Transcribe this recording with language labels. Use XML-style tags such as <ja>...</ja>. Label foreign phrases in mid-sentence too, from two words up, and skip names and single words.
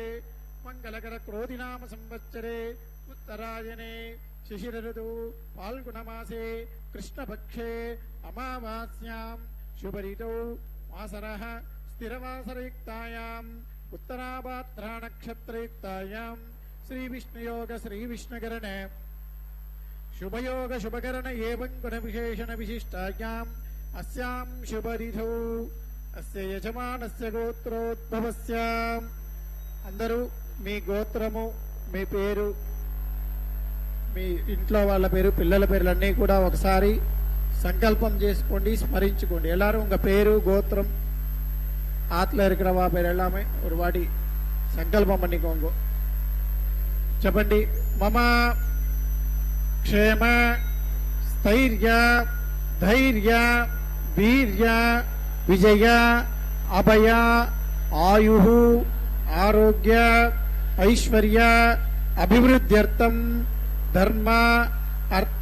<sa>मङ्गलकरक्रोधिनाम संवत्सरे उत्तरायणे शिशिरऋतु फाल्गुणमासे कृष्णपक्षे अमावास्यां शुभऋतौ वासरः स्थिरवासरयुक्तायाम् उत्तराभाद्रानक्षत्रयुक्तायां श्रीविष्णुयोग श्रीविष्णुकरण शुभयोग शुभकरण एवं गुणविशेषण विशिष्टायाम् अस्यां शुभरिधौ अस्य यजमानस्य गोत्रोद्भवस्य</sa> <te>అందరూ మీ గోత్రము మీ పేరు మీ ఇంట్లో వాళ్ళ పేరు పిల్లల పేర్లన్నీ కూడా ఒకసారి సంకల్పం చేసుకోండి స్మరించుకోండి</te> <ta>எல்லாரும் உங்க பேரு கோத்திரம் ஆத்துல இருக்கிறவா பேர் எல்லாமே ஒரு வாட்டி సంకల్పం பண்ணிக்கோங்க</ta> <sa>చెప్పండి मम क्षेम स्थैर्य धैर्य वीर्य विजय अभय आयुः आरोग्य ऐश्वर्य अभिवृद्ध्यर्थं धर्म अर्थ</sa>